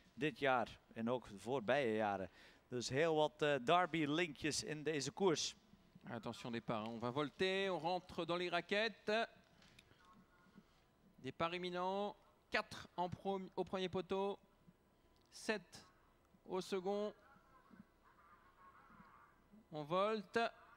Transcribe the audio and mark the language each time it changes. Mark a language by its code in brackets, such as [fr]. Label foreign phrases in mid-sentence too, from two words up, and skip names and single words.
[nl] dit jaar en ook de voorbije jaren. Dus heel wat derby-linkjes in deze koers. [fr] Attention départ, on va volter, on rentre dans les raquettes. Départ imminent, 4 au premier poteau, 7 au second. On volte.